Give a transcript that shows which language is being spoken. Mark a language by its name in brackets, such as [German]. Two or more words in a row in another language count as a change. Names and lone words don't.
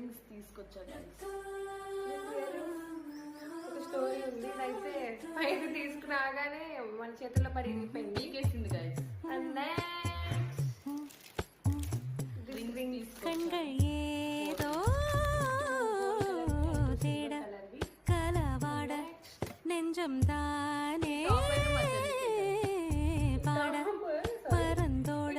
[Telugu] తీసుకొచ్చాను. ఒక స్టోరీ ఉంది. అయితే పైకి తీసుకురాగానే మన చేతుల్లో పడి ఇరిగిపోయింది, కేసింది గైస్. అండ్ [Tamil] கண்கள் ஏதோ தேட கலவாட நெஞ்சம் தானே பாட பரந்தோட